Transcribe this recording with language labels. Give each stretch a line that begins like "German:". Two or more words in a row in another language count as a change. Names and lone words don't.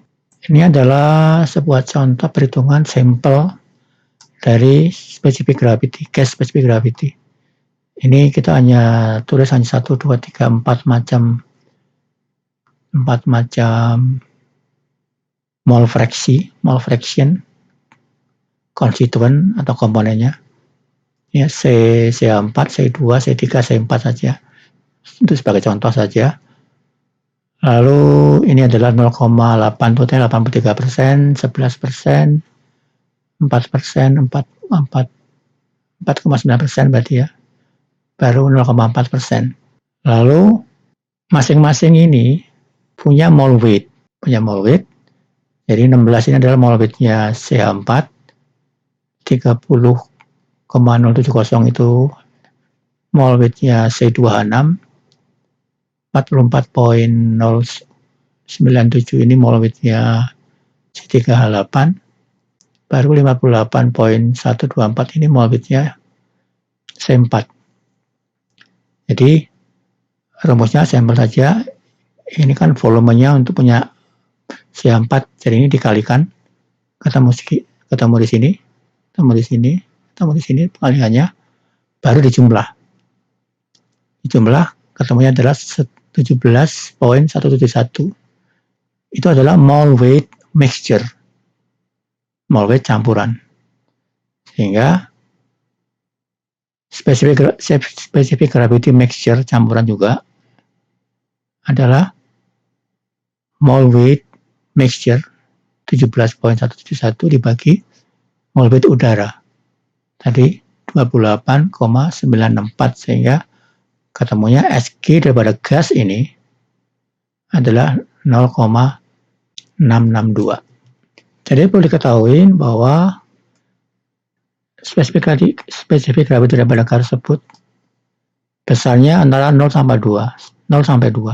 Indonesian: Ini adalah sebuah contoh perhitungan sampel dari
English: specific gravity, gas specific gravity.
Indonesian: Ini kita hanya tulis hanya 1, 2, 3, 4 macam
English: mole fraction,
Indonesian: konstituen atau komponennya. Ya, C4, C2, C3, C4 saja. Itu sebagai contoh saja. Lalu ini adalah 0,83%, 11%, 4%, 4,9% berarti ya. Baru 0,4%. Lalu masing-masing ini punya
English: mole weight.
Indonesian: Jadi 16 ini adalah
English: mole weight-nya
Indonesian: CH4, 30,070 itu
English: mole weight-nya
Indonesian: C2H6, 44,097 ini
English: mole weight-nya
Indonesian: C3H8, baru 58,124 ini
English: mole weight-nya
Indonesian: C4. Jadi rumusnya sampel saja. Ini kan volumenya untuk punya C4, jadi ini dikalikan, ketemu di sini, ketemu di sini, pengalihannya, baru dijumlah. Ketemunya adalah 17,171. Itu adalah
English: mole weight mixture, mole weight
Indonesian: campuran. Sehingga
English: specific gravity mixture
Indonesian: campuran juga adalah
English: mole weight mixture
Indonesian: 17,171 dibagi
English: mole weight
Indonesian: udara tadi 28,964, sehingga ketemunya SG daripada gas ini adalah 0,662. Jadi perlu diketahui bahwa
English: spesifik gravity
Indonesian: daripada gas tersebut besarnya antara 0 sampai 2.